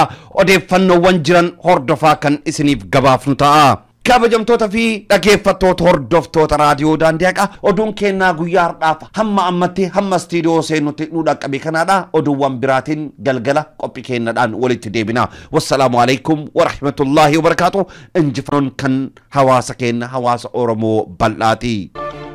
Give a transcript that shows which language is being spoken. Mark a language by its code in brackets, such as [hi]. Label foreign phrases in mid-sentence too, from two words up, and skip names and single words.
[om] Odeeffannoowwan jiran hordofaa kan isiniif gabaafnu ta'a. Kabajamtoota fi dhaggeeffattoota hordoftoota raadiyoo Daandii Haqaa oduun kennaa guyyaa har'aaf hamma ammatti hamma istiidiyoo seenutti nu dhaqqabe kanaadha. Oduuwwan biraatiin galgala qophii kennaadhaan walitti deebina. [ar] والسلام عليكم ورحمة الله وبركاته. [om] Injifannoon kan hawaasa keenya hawaasa Oromoo bal'aati.